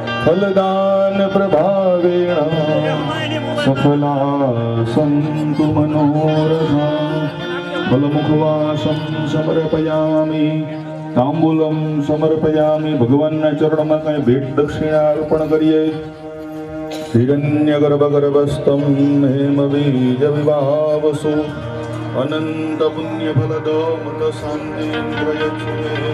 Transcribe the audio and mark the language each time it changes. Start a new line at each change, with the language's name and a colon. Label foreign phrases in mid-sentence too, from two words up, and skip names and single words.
Sanskrit: फलदान प्रभावेण सफला सन्तु मनोरथा। फलमुखवासं समर्पयामि, तांबूलम समर्पयामि।
Gujarati: भगवानના ચરણમાં કઈ ભેટ દક્ષિણા અર્પણ કરીએ।
Sanskrit: હિરણ્યગર્ભગર્ભસ્તમ હેમબીજ વિભાવસુ અનંત પુણ્યફલદો મત શાંતિન્દ્રયક્ષમે।